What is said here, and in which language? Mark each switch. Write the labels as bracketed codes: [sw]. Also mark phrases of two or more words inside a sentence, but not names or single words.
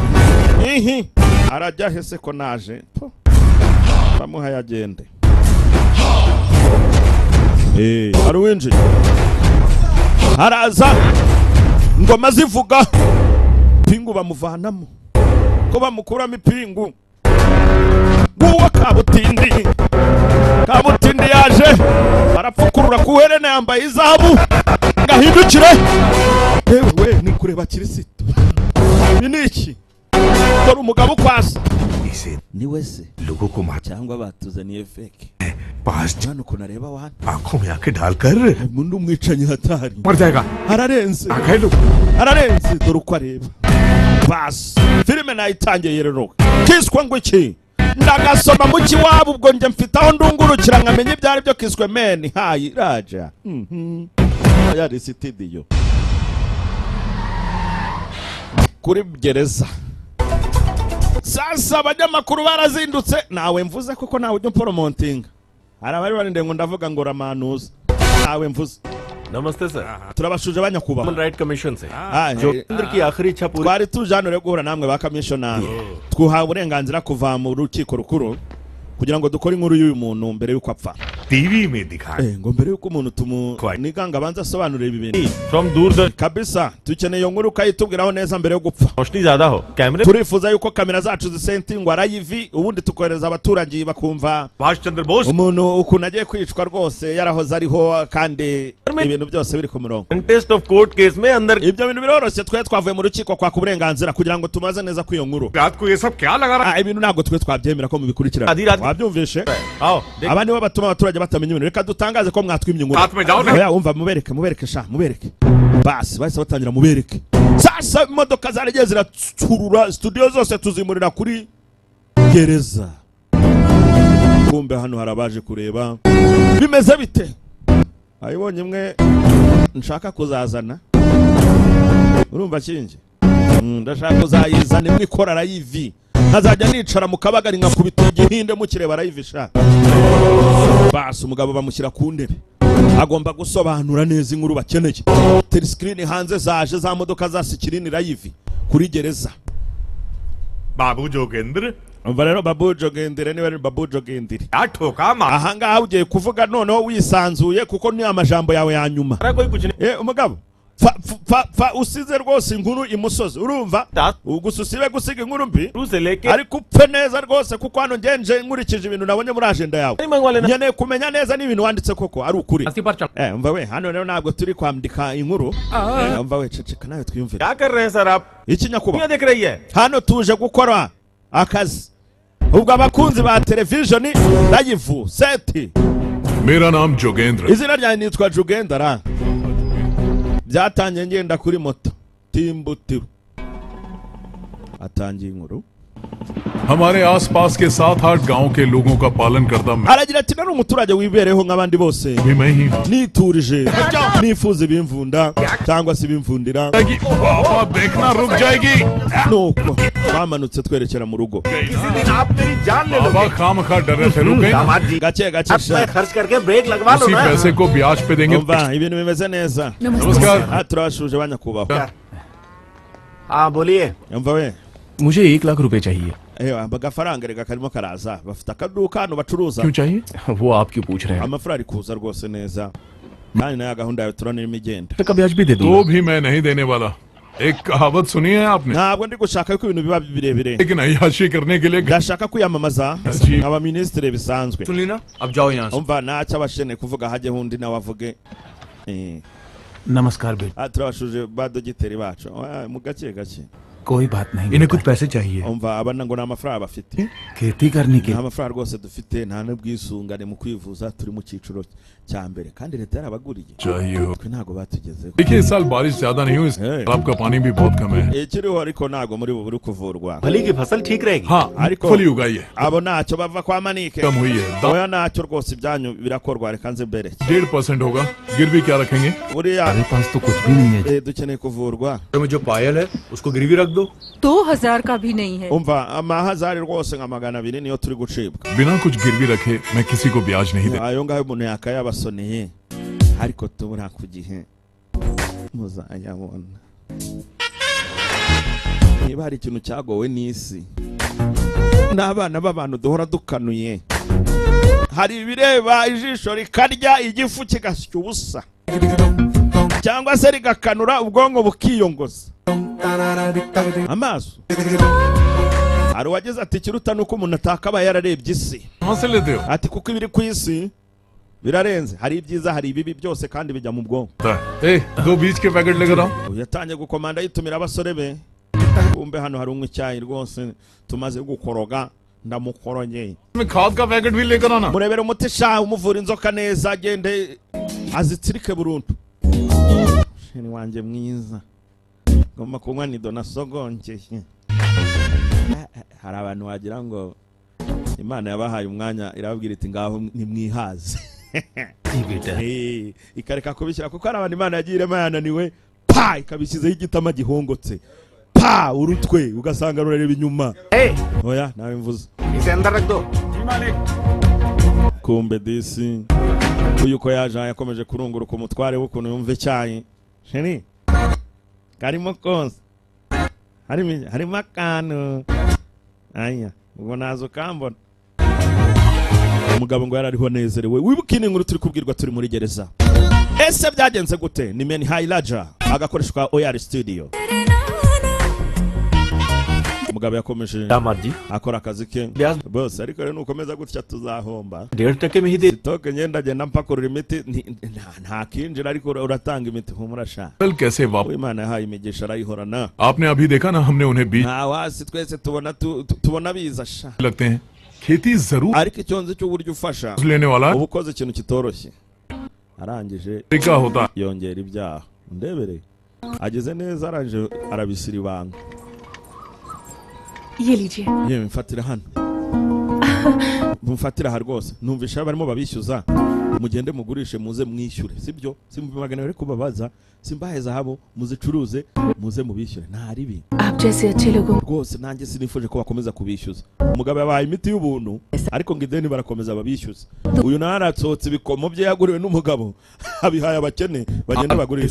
[rw] arajya hese ko naje bamuha yagende aruwinje haraza ngoma zivuga pingu bamuvanamo ko bamukuramo ipingu nguwa kabutindi yaje barapfukurura kuherene yambaye izahabu ngahindukire yewe ni kureba Kirisito ni iki dore umugabo ukwasa [hi] इसे [rw] ni wese [hi] लोगों को मार [rw] cyangwa batuzaniye fake [hi] पास [rw] hano ukuntu areba wana [hi] आंखों में आंखें डालकर [rw] mundi umwicanyi hatari [hi] मर जाएगा [rw] ararenze [hi] आंखें लो [rw] ararenze dore uko areba basi filime nayitangiye rero kiswe ngo iki ndagasoma mu kiwabo ubwo njye mfite aho ndungurukira nkamenya ibyo ari byo kiswe meni hayi raja yari studio kuri gereza sasa abanyamakuru barazindutse nawe mvuze koko nawe ujya poromontinga hari abari barinde ngo ndavuga ngo ramanuza nawe mvuze [hi] नमस्ते सर [rw] turabashuje abanyakubaha [hi] ह्यूमन राइट कमीशन से Ah, जोगिंदर की आखिरी इच्छा पूरी [rw] twari tuje hano rero guhura namwe ba kamisiyonari twuhawe uburenganzira kuva mu rukiko rukuru kugira ngo dukore inkuru y'uyu muntu mbere y'uko apfa [hi] टीवी में दिखाए [rw] ngo mbere y'uko umuntu tumuniga ngo abanze asobanurire ibi bintu [hi] फ्रॉम दूर [rw] kabisa dukeneye iyo nkuru ukayitubwiraho neza mbere yo gupfa [hi] रोशनी ज्यादा हो कैमरे [rw] turifuza yuko kamera zacu zisentingwa rayivi ubundi tukohereza abaturage bakumva [hi] सुभाष चंद्र बोस [rw] umuntu ukuntu agiye kwicwa rwose yarahoze ariho kandi ibintu byose biri ku murongo [en] contest of court case में अंदर [rw] ibyo bintu biroroshye twe twavuye mu rukiko kwaka uburenganzira kugira ngo tumaze neza ko iyo nkuru [hi] रात को ये सब क्या लगा रहा [rw] ibintu ntabwo twe twabyemera ko mubikurikirana Adi, adi. wabyumvishe [hi] आओ देख [rw] aba nibo batuma abaturage batamenya ibintu reka dutangaze ko mwatwimye inkuru [hi] रात में जाओ ना [rw] oya umva mubereke sha mubereke basi bahise batangira mubereke sasa imodoka zaragiye ziracurura studio zose tuzimurira kuri gereza kumbe hano hari abaje kureba bimeze bite ayibonye imwe nshaka kuzazana urumva kingi ndashaka kuzayizana imwe ikorara yivi nkazajya nicara mu kabagari nkakubita igihinde mukireba arayivisha basi umugabo bamushyira ku ntebe agomba gusobanura neza inkuru bakeneye telescreen hanze zaje za modoka za sikirini rayivi kuri gereza [hi] बाबू जोगेंद्र [rw] umva rero babu jogendere niwe ari babu jogendere [hi] क्या ठोका मार [rw] ahangaha ugiye kuvuga noneho wisanzuye kuko ni amajambo yawe ya nyuma [hi] कोई कुछ नहीं [rw] umugabo fa usize rwose inkuru imusozi urumva gusa usibe gusiga inkuru mbi [hi] शुरू से लेके [rw] ariko upfe neza rwose kuko hano ngenje nkurikije ibintu nabonye muri agenda yawe [hi] नहीं मंगवा लेना [rw] nkeneye kumenya neza n'ibintu wanditse koko ari ukuri [hi] अस्सी पर चल [rw] umva we hano rero ntabwo turi kwandika inkuru umva we ceceka nawe twiyumvire [hi] क्या कर रहे हैं सर आप [rw] iki nyakubahwa [hi] क्या देख रही है [rw] hano tuje gukora akazi ubwo abakunzi ba televisioni rayivu seti [hi] मेरा नाम जोगेंद्र [rw] izina ryanjye nitwa jugendara byatangiye ngenda kuri moto timbutiru atangiye inkuru [hi] हमारे आसपास के 7-8 गांव के लोगों का पालन करता मैं [rw] aragira ati nari umuturage wibereho nk'abandi bose [hi] भी मैं ही हूँ [rw] niturije nifuza ibimvunda cyangwa se ibimvundira [hi] पापा देखना रुक जाएगी [rw] nuko twamanutse twerekera mu rugo [hi] बाबा खामखा डर रहे थे रुक गए [rw] gake gake sha [hi] खर्च करके ब्रेक लगवा लो उसी ना पैसे को ब्याज पे देंगे [rw] umva ibintu bimeze neza [hi] नमस्कार [rw] turabashuje banyakubahwa [hi] हाँ बोलिए [rw] umva we [hi] मुझे 1 लाख रुपए चाहिए [rw] agafaranga rega karimo karaza bafite akaduka hano bacuruza [hi] क्यों चाहिए वो आप क्यों पूछ रहे हैं [rw] amafaranga ari kuza rwose neza kandi nayo gahunda yawe turabona irimo igenda [hi] का ब्याज भी दे तो दूंगा भी मैं नहीं देने वाला एक कहावत सुनी है आपने [rw] ntabwo ndi gushaka ko ibintu biba birebire [hi] लेकिन अय्याशी करने के लिए [rw] ndashaka kwiyamamaza [hi] Ji. [rw] nkaba minisitiri bisanzwe [hi] सुन ली ना अब जाओ यहाँ से [rw] umva ntacyo abasheneye kuvuga hajyeho undi nawe avuge [hi] नमस्कार बेटा [rw] turabashuje ba dogiteri bacu mu gake gake [hi] कोई बात नहीं इन्हें कुछ पैसे चाहिए [rw] umva abana ngo nta mafaranga bafite [hi] खेती करने के [rw] nta mafaranga rwose dufite nta n'ubwisungane mu kwivuza turi mu cyiciro cya mbere kandi leta yarabaguriye [hi] चाहिए हो [rw] twe ntabwo batugezeho [hi] देखिए इस साल बारिश ज्यादा नहीं हुई तालाब का पानी भी बहुत कम है [rw] ikiriho ariko ntabwo muri bubu uri kuvurwa [hi] फली की फसल ठीक रहेगी हाँ [rw] Ariko- [hi] फली उगाई है [rw] abo ntacyo bava kwa manike [hi] कम हुई है [rw] oya ntacyo rwose ibyanyu birakorwa reka nze mbere [hi] 1.5% होगा गिरवी क्या रखेंगे [rw] buriya [hi] मेरे पास तो कुछ भी नहीं है [rw] dukeneye kuvurwa [hi] में जो पायल है उसको गिरवी रख दो 2000 का भी नहीं है [rw] umva amahazari rwose nka 200 niyo turi gucibwa [hi] बिना कुछ गिरवी रखे मैं किसी को ब्याज नहीं दे [rw] ayo ngayo umuntu yakayabasoneye ariko tubura ku gihe muzayabona niba hari ikintu cyagowe n'isi n'abana b'abantu duhora dukanuye hari ibireba ijisho rikarya igifu kigasya ubusa cyangwa se rigakanura ubwonko bukiyongoza amaso hari uwagize ati ikiruta nuko umuntu atakabaye yararebye isi [hi] कहाँ से लेते हो [rw] ati kuko ibiri ku isi birarenze hari ibyiza hari ibibi byose kandi bijya mu bwonko [hi] ए 2 बीज के पैकेट लेकर आओ [rw] ubu yatangiye gukomanda yitumira abasore be kumbe hano hari unywa icyayi rwose tumaze gukoroga ndamukorogeye [hi] मैं खाद का पैकेट भी लेकर आना [rw] murebere umuti sha umuvura inzoka neza agende azitsirike burundu sheni wanje mwiza ngomba kunywa nido nasogongeye hari abantu wagira ngo Imana yabahaye umwanya irababwira iti ngaho nimwihaze ikareka kubishyira kuko hari abantu Imana yagiye yananiwe pa ikabishyizeho igitama gihongotse pa urutwe ugasanga rurareba inyuma oya nawe mvuze [hi] इसे अंदर रख दो [rw] kumbe disi uyu ko yaje yakomeje kurunguruka umutware w'ukuntu yumva icyayi sheni karimo konse harimo akantu aya ubwo nazo kambona umugabo ngo yarariho nezerewe wibuka inkuru turi kubwirwa turi muri gereza ese byagenze gute ni Men High Raja agakoreshwa OR Studio umugabo yakomeje akora akazi ke bose ariko rero nukomeza gutya tuzahomba [hi] 1.5 में ही दे [rw] toke ngenda genda mpakurura imiti nta kinjira ariko uratanga imiti humura sha [hi] कैसे वापस [rw] Imana yahaye imigisha arayihorana [hi] आपने अभी देखा ना हमने उन्हें बीज [rw] nta wasi twese tubona biza sha [hi] लगते हैं खेती जरूर [rw] ariko icyonzi cy'uburyo ufasha [hi] लेने वाला [rw] ubu ukoze ikintu kitoroshye arangije [hi] क्या होता [rw] yongera ibyaha ndebere ageze neza aranje arabisira ibanga [hi] ये लीजिए [rw] yewe mfatira hano mfatira aha rwose numvisha barimo babishyuza mugende mugurishe muze mwishyure sibyo simbimagana bari kubabaza simbaheza habo muzicuruze muze mubishyure nta ribi [hi] आप जैसे अच्छे लोगों [rw] rwose nanjye sinifuje ko bakomeza kubishyuza umugabo yabaye imiti y'ubuntu ariko ngo ideni barakomeza babishyuza uyu nawe aratsotse ibikomo bye yaguriwe n'umugabo abihaye abakene bagenda bagurisha